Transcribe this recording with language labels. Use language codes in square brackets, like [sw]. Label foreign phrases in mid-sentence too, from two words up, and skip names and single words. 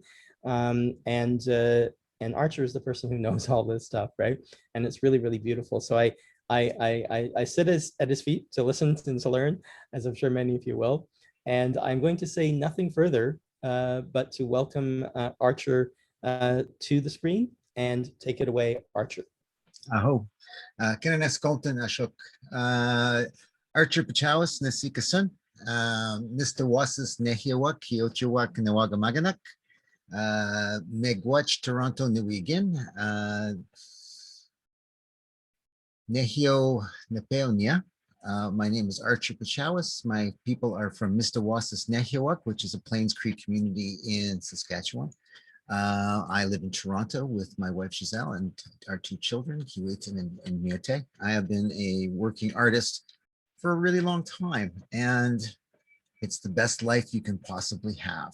[en] And Archer is the person who knows all this stuff, right? And it's really, really beautiful. So I sit at his feet to listen and to learn, as I'm sure many of you will. And I'm going to say nothing further but to welcome Archer to the screen, and take it away, Archer. [cr] Aho. Kinaneskolten Ashok. Archer Pechawis Nasikasan. Mistawasis Nehiawak, Kiochiwak, Nawagamaganak. Megwach Toronto Nuigin. Nehio Nepeonia. [en] My name is Archer Pechawis. My people are from Mistawasis Nehiawak, which is a Plains Cree community in Saskatchewan. I live in Toronto with my wife Giselle and our 2 children, Kiwitin and Miote. I have been a working artist for a really long time, and it's the best life you can possibly have.